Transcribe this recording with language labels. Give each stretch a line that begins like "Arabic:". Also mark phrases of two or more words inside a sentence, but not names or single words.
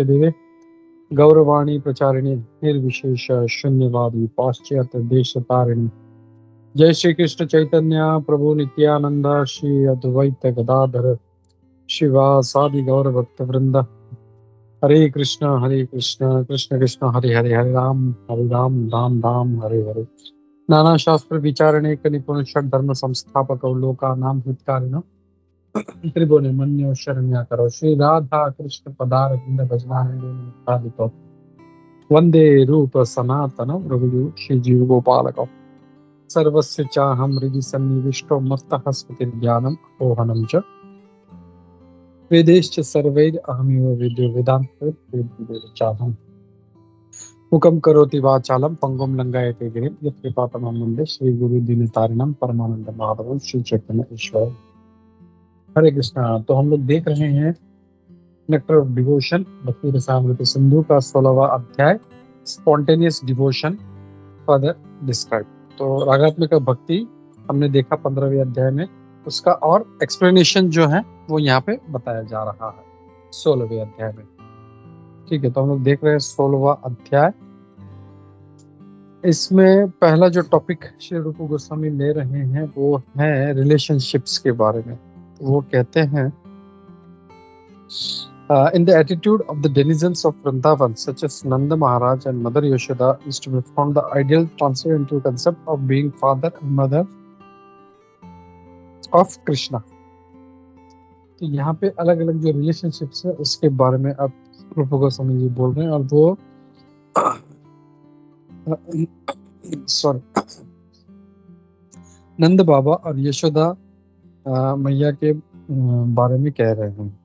Sanskrit: देवे गौरवाणी प्रचारिणी निर्विशेष शून्यवादी पाश्चात्य देश तारिणी जय श्री कृष्ण चैतन्य प्रभु नित्यानंद श्री अद्वैत गदाधर शिवासादि गौर भक्त वृंद हरे कृष्ण कृष्ण कृष्ण हरे हरे हरे राम राम राम हरे हरे नाना शास्त्र विचारणे निपुण षड धर्म संस्थापक लोका नाम हितकारिण त्रिभुवन मन्यो शरण्य करो श्री राधा कृष्ण पदार विंद भजनानंद वंदे रूप सनातन रघुयु श्री जीव गोपालक सर्वस्य चाहं हृदि सन्निविष्टो मत्तः स्मृति ज्ञानम ओहनम च वेदेश्च सर्वैर अहमेव विद्यो वेदांत चाहं मुखं करोति वाचालं पंगुं लंघयते गिरिं यत्कृपातमं वन्दे श्री गुरु दीनतारिणं परमानंद माधवं श्री चैतन्य ईश्वर हरे कृष्णा।
Hindi: तो हम लोग देख रहे हैं नेक्टर ऑफ डिवोशन भक्ति रसामृत सिंधु का 16वां अध्याय
English: Spontaneous Devotion Further Describe.
Hindi: तो रागात्मक भक्ति हमने देखा 15वें अध्याय में, उसका और एक्सप्लेनेशन जो है वो यहाँ पे बताया जा रहा है 16वें अध्याय में। ठीक है, तो हम लोग देख रहे हैं 16वां अध्याय। इसमें पहला जो टॉपिक श्री रूप गोस्वामी ले रहे हैं वो है रिलेशनशिप्स के बारे में। वो कहते हैं
English: in the attitude of the denizens of Vrindavan, such as Nanda Maharaj and Mother Yashoda, is to be found the ideal transfer into a concept of being father and mother of Krishna.
Hindi: तो यहाँ पे अलग अलग जो रिलेशनशिप्स है उसके बारे में अब रूप गोस्वामी जी बोल रहे हैं, और वो नंद बाबा और यशोदा मैया के बारे में कह रहे हैं।